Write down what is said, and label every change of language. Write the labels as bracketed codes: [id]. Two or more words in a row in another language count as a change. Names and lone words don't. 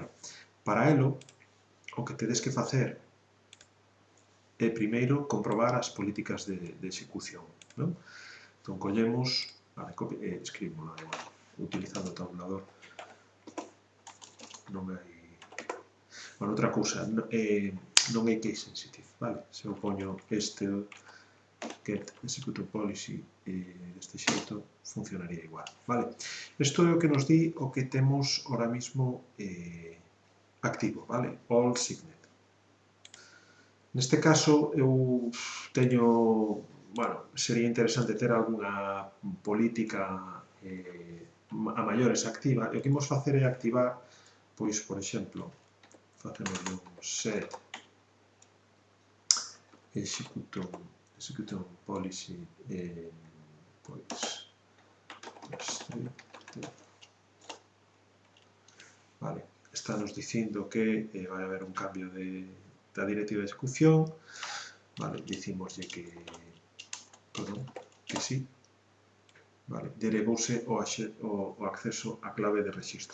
[gl] Para elo, o que tedes que facer é primeiro comprobar as políticas de execución, non? Entón, collemos, vale, escribimos utilizando o tabulador. Non hai... Bueno, outra cousa, non é [en] case sensitive, [gl] vale? Se eu poño este [en] get execute policy [gl] deste xeito, funcionaría igual, vale? Isto é o que nos di o que temos [es] ahora mismo [gl] activo, vale? [en] All Signet. [gl] Neste caso, eu teño... Bueno, sería interesante ter algunha política a maiores activa, e o que imos facer é activar, pois, por exemplo, facemos un set [en] execute policy [gl] pois vale, está nos dicindo que vai haber un cambio da directiva de execución, vale, dicimoslle que perdón, que sí, vale, derivouse o acceso á clave de registro.